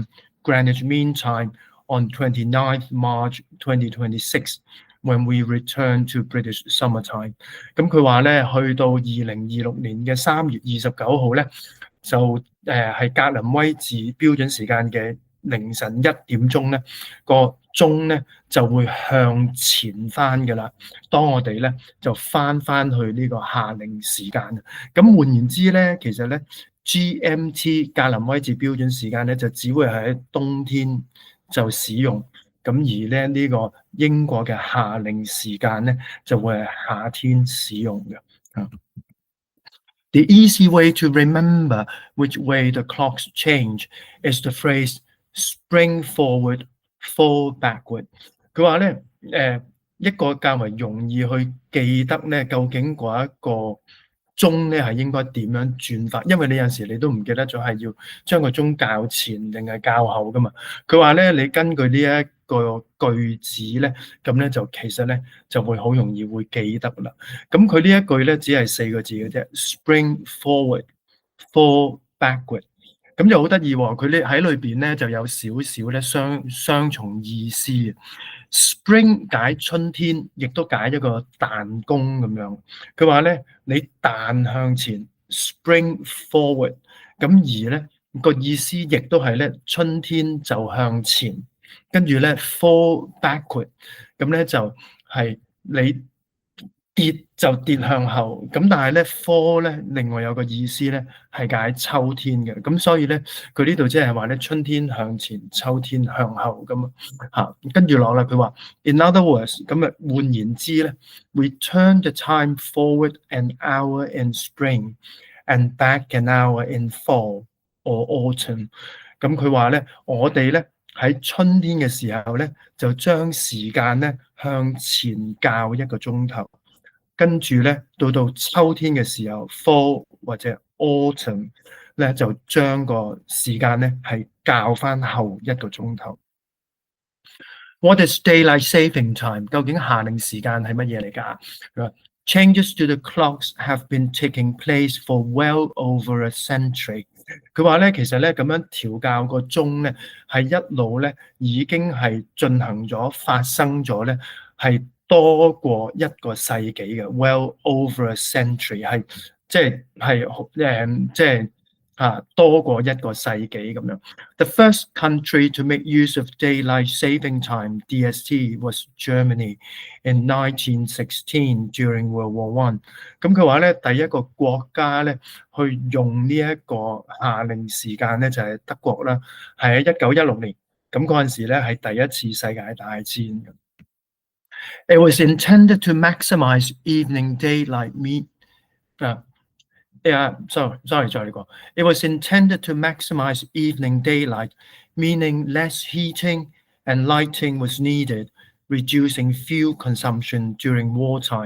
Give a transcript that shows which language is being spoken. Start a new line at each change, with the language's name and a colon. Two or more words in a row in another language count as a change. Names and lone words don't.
English: Greenwich Mean Time on 29th March 2026 when we return to British Summer Time。
Cantonese: 咁佢話咧，去到2026年嘅3月29號咧，就係格林威治標準時間嘅凌晨1點鐘咧，個鐘咧就會向前翻㗎啦。當我哋咧就翻去呢個夏令時間。咁換言之咧，其實咧 GMT 格林威治標準時間咧就只會係喺冬天就使用。咁而咧呢個英國嘅夏令時間咧就會係夏天使用嘅。
English: The easy way to remember which way the clocks change is the phrase spring forward, fall backward。
Cantonese: 佢話咧，一個較為容易去記得咧，究竟嗰一個鐘咧係應該點樣轉法，因為你有陣時你都唔記得咗係要將個鐘較前定係較後噶嘛。佢話咧，你根據呢一個句子咧，咁咧就其實咧就會好容易會記得啦。咁佢呢一句咧只係4個字嘅啫 ，
English: spring forward, fall backward。
Cantonese: 咁就好得意喎，佢咧喺裏邊咧就有少少咧雙重意思嘅。Spring 解春天，亦都解一個彈弓咁樣。佢話咧，你彈向前 ，
English: spring forward。
Cantonese: 咁而咧個意思亦都係咧，春天就向前，跟住咧
English: fall backward。
Cantonese: 咁咧就係你跌就跌向後，咁但係咧 fall 咧，另外有個意思咧係解秋天嘅，咁所以咧佢呢度即係話咧春天向前，秋天向後咁啊，跟住落啦，佢話
English: in other words，
Cantonese: 咁啊換言之咧
English: we turn the time forward an hour in spring and back an hour in fall or autumn。
Cantonese: 咁佢話咧，我哋咧喺春天嘅時候咧，就將時間咧向前較1個鐘頭。跟住咧，到秋天嘅時候 ，fall 或者 autumn 咧，就將個時間咧係較翻後1個鐘頭。
English: What is daylight saving time？
Cantonese: 究竟夏令時間係乜嘢嚟㗎
English: ？Changes to the clocks have been taking place for well over a century。
Cantonese: 佢話咧，其實咧咁樣調校個鐘咧，係一路咧已經係進行咗、發生咗咧，係多過1個世紀嘅。
English: Well over a century
Cantonese: 係即係多過1個世紀咁樣。
English: The first country to make use of daylight saving time (DST) was Germany in 1916 during World War One。
Cantonese: 咁佢話咧，第一個國家咧去用呢一個夏令時間咧就係德國啦，係喺1916年。咁嗰陣時咧係第一次世界大戰。
English: It was intended to maximize evening daylight sorry,
Cantonese: 再嚟過。
English: It was intended to maximize evening daylight, meaning less heating and lighting was needed, reducing fuel consumption during wartime。